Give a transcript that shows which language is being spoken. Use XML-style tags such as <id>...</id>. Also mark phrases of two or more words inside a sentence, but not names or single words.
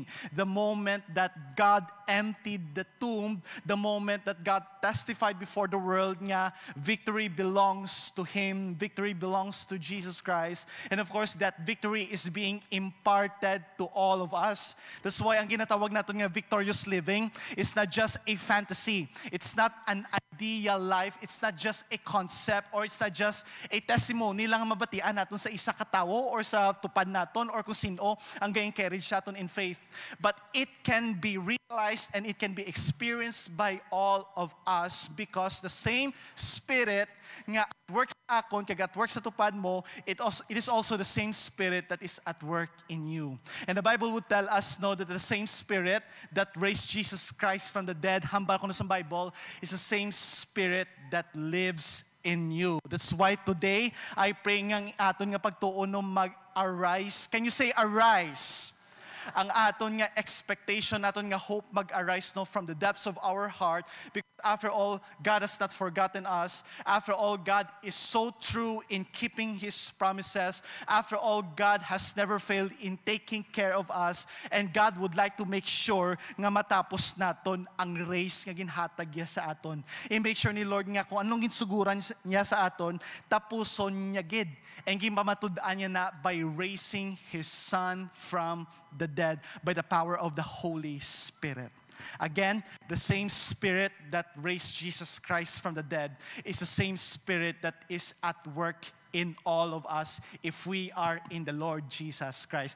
<en>The moment that God emptied the tomb, the moment that God testified before the world nga, victory belongs to Him, victory belongs to Jesus Christ. And of course, that victory is being imparted to all of us. That's why</en> <hil>ang ginatawag natin nga</hil> <en>victorious living is not just a fantasy. It's not an ideal life. It's not just a concept or it's not just a testimony</en> <hil>lang mabatian natin sa isa katawo</hil> <en>or</en> <hil>sa tupad natin</hil> <en>or</en> <hil>kung sino ang ga-encourage natin</hil> <en>in faith. But it can be realized and it can be experienced by all of us because the same Spirit nga at work</en> <hil>sa akon, kaya</hil> <en>at work</en> <hil>sa tupad mo,</hil> <en>it is also the same Spirit that is at work in you. And the Bible would tell us, no, that the same Spirit that raised Jesus Christ from the dead,</en> <hil>hambal ko na sa</hil> <en>Bible, is the same Spirit that lives in you. That's why today, I pray</en> <hil>nga aton nga pagtuon no mag-arise.</hil> <en>Can you say arise?</en> <hil>Ang aton nga expectation, aton nga hope mag-arise no</hil> <en>from the depths of our heart, because after all, God has not forgotten us. After all, God is so true in keeping His promises. After all, God has never failed in taking care of us, and God would like to make sure</en> <hil>nga matapos naton ang race nga ginhatag niya sa aton. I-make sure ni Lord nga kung anong ginsuguran niya sa aton, tapuson niya gid.</hil> <en>And</en> <hil>gimpamatud-an niya na</hil> <en>by raising His Son from the dead by the power of the Holy Spirit. Again, the same Spirit that raised Jesus Christ from the dead is the same Spirit that is at work in all of us if we are in the Lord Jesus Christ.</en>